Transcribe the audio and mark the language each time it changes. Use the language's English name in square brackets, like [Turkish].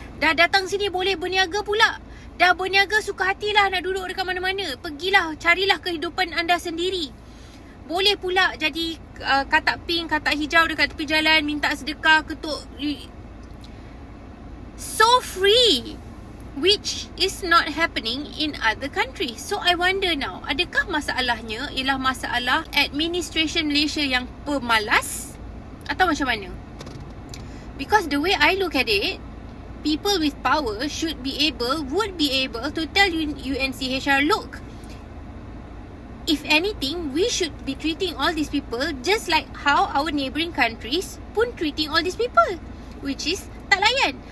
[Malay] Dah datang sini boleh berniaga pula. Dah berniaga suka hatilah nak duduk dekat mana-mana. Pergilah, carilah kehidupan anda sendiri. Boleh pula jadi katak pink, katak hijau dekat tepi jalan, minta sedekah, ketuk. [English] So free, which is not happening in other countries. So I wonder now, [Malay] adakah masalahnya ialah masalah administration Malaysia yang pemalas atau macam mana? [English] Because the way I look at it, people with power would be able to tell UNCHR, look, if anything, we should be treating all these people just like how our neighbouring countries pun treating all these people, which is [Malay] tak layan.